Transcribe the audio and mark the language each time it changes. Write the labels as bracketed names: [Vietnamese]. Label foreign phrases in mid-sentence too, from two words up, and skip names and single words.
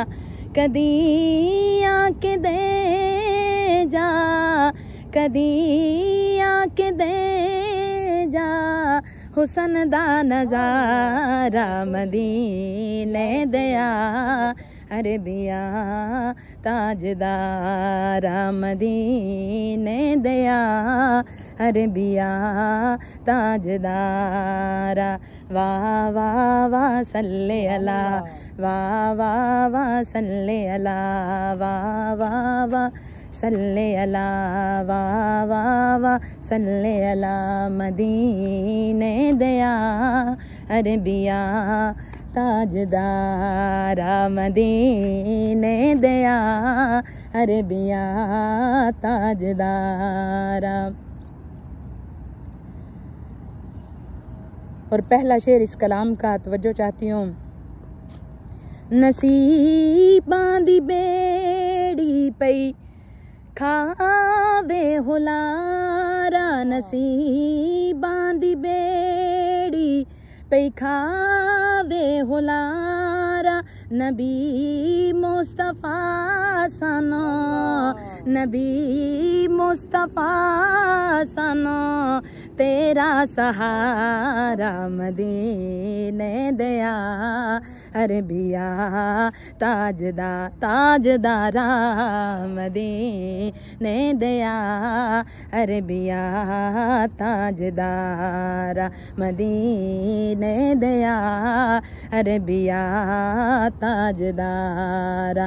[Punjabi] ਕਦੀ ਆਕੇ ਦੇ ਜਾ, ਕਦੀ ਆਕੇ ਦੇ ਜਾ ਹੁਸਨ ਦਾ ਨਜ਼ਾਰਾ, ਮਦੀਨੇ ਦਿਆ ਅਰਬੀਆ ਤਾਜਦਾਰਾ, ਮਦੀਨੇ ਦਿਆ ਅਰਬੀਆ ਤਾਜਦਾਰਾ। ਵਾਹ ਵਾਹ ਵਾਹ [Arabic] صلِّ على, [Punjabi] ਵਾਹ ਵਾਹ ਵਾਹ [Arabic] صلِّ على, [Punjabi] ਵਾਹ ਵਾਹ ਵਾਹ [Arabic] صلِّ على, [Punjabi] ਵਾਹ ਵਾਹ ਵਾਹ [Arabic] صلِّ على, [Punjabi] ਮਦੀਨੇ ਦਿਆ ਅਰਬੀਆ ਤਾਜਦਾਰਾ, ਮਦੀਨੇ ਦਿਆ ਅਰਬੀਆ ਤਾਜਦਾਰਾ। [Hindi] और पहला शेर इस कलाम का तवज्जो चाहती हूँ। [Punjabi] ਨਸੀਬਾਂ ਦੀ ਬੇੜੀ ਪਈ ਖਾਵੇ ਹੁਲਾਰਾ, ਨਸੀਬਾਂ ਦੀ ਬੇੜੀ ਪਈ ਖਾਵੇ ਹੁਲਾਰਾ, ਨਬੀ ਮੁਸਤਫ਼ਾ ਸਨੋ, ਨਬੀ ਮੁਸਤਫ਼ਾ ਸਨੋ ਤੇਰਾ ਸਹਾਰਾ, ਮਦੀਨੇ ਦਿਆ ਅਰਬੀਆ ਤਾਜਦਾਰਾ, ਮਦੀਨੇ ਦਿਆ ਅਰਬੀਆ ਤਾਜਦਾਰਾ, ਮਦੀਨੇ ਦਿਆ ਅਰਬੀਆ ਤਾਜਦਾਰਾ।